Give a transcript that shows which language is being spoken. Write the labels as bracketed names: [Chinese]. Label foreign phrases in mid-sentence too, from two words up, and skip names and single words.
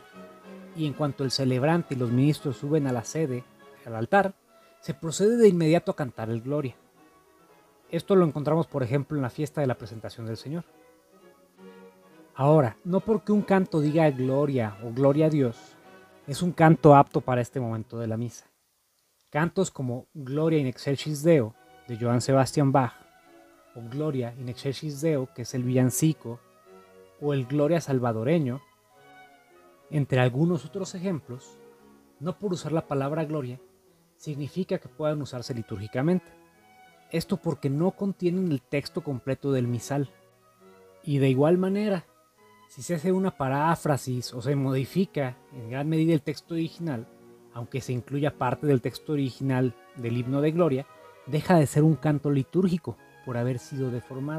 [Spanish] Y en cuanto el celebrante y los ministros suben a la sede, al altar, se procede de inmediato a cantar el Gloria. Esto lo encontramos, por ejemplo, en la fiesta de la presentación del Señor. Ahora, no porque un canto diga Gloria o Gloria a Dios, es un canto apto para este momento de la misa. Cantos como Gloria in excelsis Deo, de Johann Sebastian Bach, o Gloria in excelsis Deo, que es el villancico, o el Gloria salvadoreño, entre algunos otros ejemplos, no por usar la palabra Gloria, significa que puedan usarse litúrgicamente. Esto porque no contienen el texto completo del misal. Y de igual manera, si se hace una paráfrasis o se modifica en gran medida el texto original, aunque se incluya parte del texto original del himno de Gloria, deja de ser un canto litúrgico, por haber sido deformado.